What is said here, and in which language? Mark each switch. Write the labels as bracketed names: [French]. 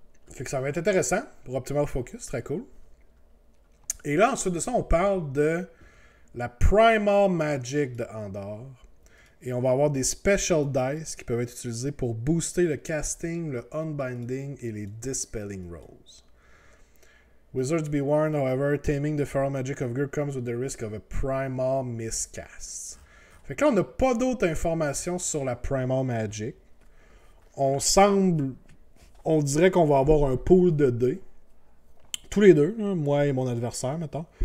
[French] Fait que ça va être intéressant pour Optimal Focus, très cool. Et là, ensuite de ça, on parle de la Primal Magic de Andor. Et on va avoir des Special Dice qui peuvent être utilisés pour booster le casting, le unbinding et les dispelling rolls. [English] Wizards be warned, however, taming the feral magic of Gur comes with the risk of a Primal miscast. [French] Fait que là, on n'a pas d'autres informations sur la Primal Magic. On dirait qu'on va avoir un pool de dés. Tous les deux, hein, moi et mon adversaire, mettons.